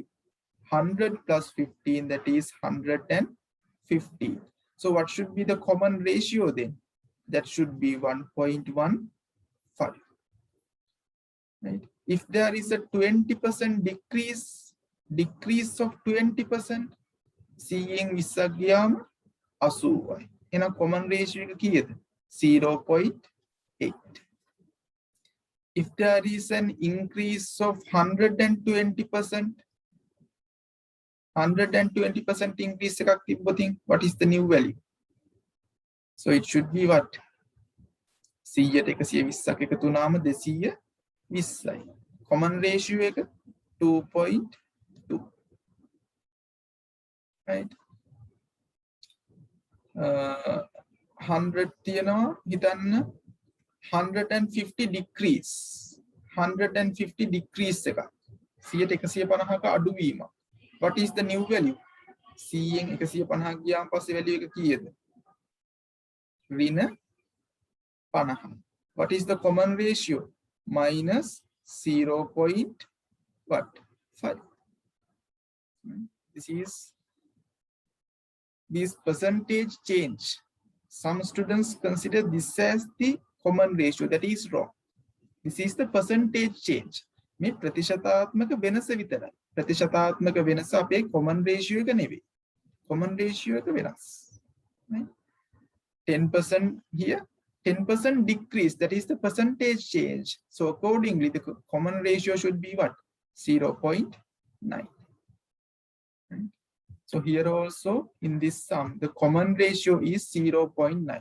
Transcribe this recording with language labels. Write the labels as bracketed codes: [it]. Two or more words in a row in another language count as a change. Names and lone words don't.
[en] 100 plus 15, that is 115. So what should be the common ratio then? That should be 1.15. Right? If there is a 20% decrease of 20%, seeing විස්සක් 80යි. In a common ratio [si] එක කීයද? [en] 0.8. If there is an increase of 120%, 120% increase [si] එකක් තිබ්බොතින්, [en] what is the new value? So it should be what? [si] 100ට 120ක් එකතු වුණාම 220යි. [en] Common ratio එක 2.2. [si] Right? 100 තියෙනවා හිතන්න 150 decrease 150 decrease එකක් 100ට 150ක අඩුවීමක්. [en] What is the new value? [si] 100න් 150 ගියාම පස්සේ value එක කීයද? ඍණ 50. [en] What is the common ratio? Minus 0.5. This percentage change. Some students consider this as the common ratio. That is wrong. This is the percentage change. [si] මේ ප්‍රතිශතාත්මක වෙනස විතරයි. ප්‍රතිශතාත්මක වෙනස අපේ [en] common ratio [si] එක නෙවෙයි. [en] Common ratio [si] එක වෙනස්. [en] Right? 10% here, 10% decrease. That is the percentage change. So accordingly, the common ratio should be what? 0.9. Right? So here also in this sum, the common ratio is 0.9.